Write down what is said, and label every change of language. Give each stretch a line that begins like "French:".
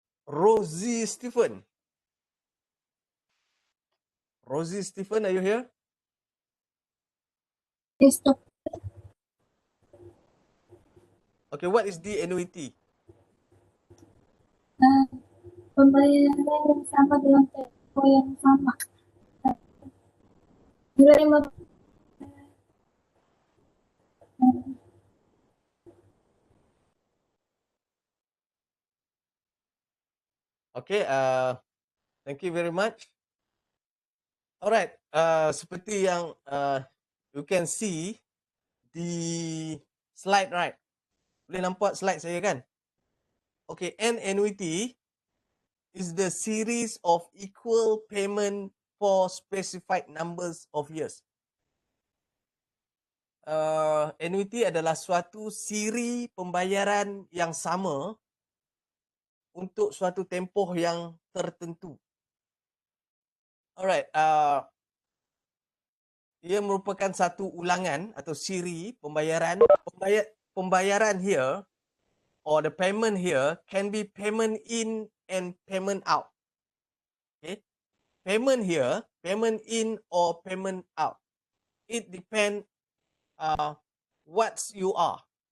English: Rosie Stephen. Rosie Stephen, are you here? Yes, Dok. Okay, what is the annuity?
Malay: Pembayaran yang sama dalam tempo yang sama. Bila 5
English: Okay, thank you very much. Alright,
Malay: seperti yang
English: you can see di slide, right?
Malay: Boleh nampak slide saya kan?
English: Okay, an annuity is the series of equal payment for specified numbers of years.
Malay: Annuity adalah suatu siri pembayaran yang sama untuk suatu tempoh yang tertentu. Alright, ia merupakan satu ulangan atau siri pembayaran. Pembayaran
English: here or the payment here can be payment in and payment out. Okay, payment here, payment in or payment out. It depends what you are.